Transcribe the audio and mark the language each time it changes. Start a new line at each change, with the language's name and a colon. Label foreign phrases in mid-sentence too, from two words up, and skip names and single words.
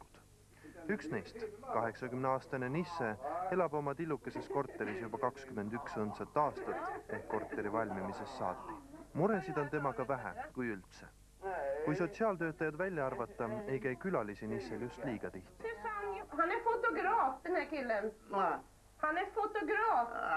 Estonian: Üks neist, 80-aastane Nisse, elab oma tillukeses korteris juba 21 õndsat aastat ehk korteri valmimisest saati. Muresid on temaga vähe, kui üldse. Kui sotsiaaltöötajad välja arvata, ei käi külalisi Nissel just liiga tihti.
Swedish: Han är fotograf, den här killen. Han är fotograf.